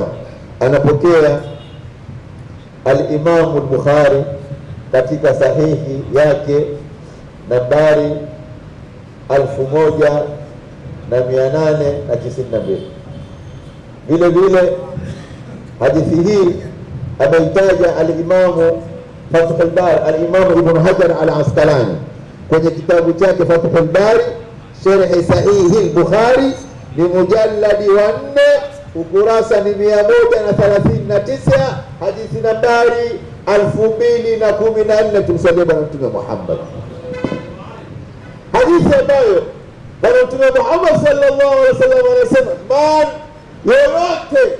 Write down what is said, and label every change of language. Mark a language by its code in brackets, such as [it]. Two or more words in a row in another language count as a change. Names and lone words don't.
[sw] Anapokea al-Imam al-Bukhari katika sahihi yake nambari 1892. Vile vile hadithi hii ameitaja al-Imamu Fathul Bari, al-Imamu Ibn Hajar al-Asqalani kwenye kitabu chake Fathul Bari, sharhi sahihi al-Bukhari, ni mujalladi wa 4, ukurasa ni 139, hadithi nambari 2014. Tumsalie Bwana Mtume Muhammad, hadithi ambayo Bwana Mtume Muhammad [ar] صلى الله عليه وسلم [sw] anasema, man yoyote